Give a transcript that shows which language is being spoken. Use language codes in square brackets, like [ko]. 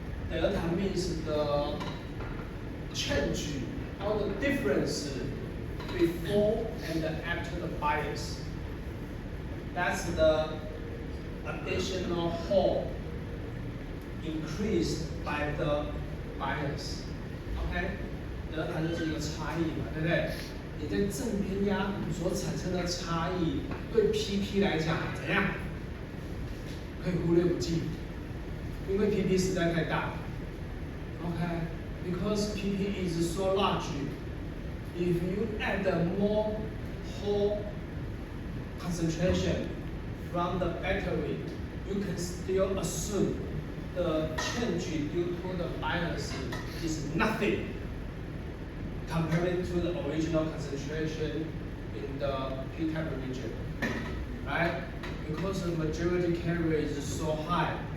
[en] Delta means the change or the difference before and after the bias. That's the additional hole increased by the bias. Okay? [zh] Delta 就是一个差异嘛，对不对？你在正偏压所产生的差异，对 PP 来讲怎样？可以忽略不计，因为 PP 实在太大。 [en] Okay, because PP is so large, if you add more hole concentration from the battery, you can still assume the change due to the bias is nothing compared to the original concentration in the P-type region, right? Because the majority carrier is so high,